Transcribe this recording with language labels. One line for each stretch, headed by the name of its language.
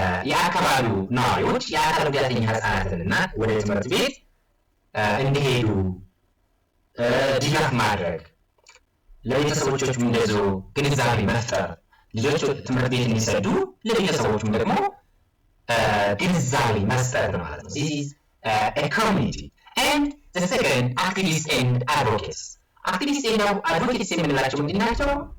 Amharic: የአካባቢው ነዋሪዎች የአካል ጉዳተኛ ህፃናትንና ወደ ትምህርት ቤት እንዲሄዱ ድጋፍ ማድረግ፣ ለቤተሰቦቻቸው እንደዚሁ ግንዛቤ መፍጠር፣ ልጆች ትምህርት ቤት እንዲሰዱ ለቤተሰቦቹም ደግሞ ግንዛቤ መስጠት ማለት ነው።
English: this is a community. and the second, activists and advocates. activists and advocates
Amharic: የምንላቸው ምንድን ናቸው?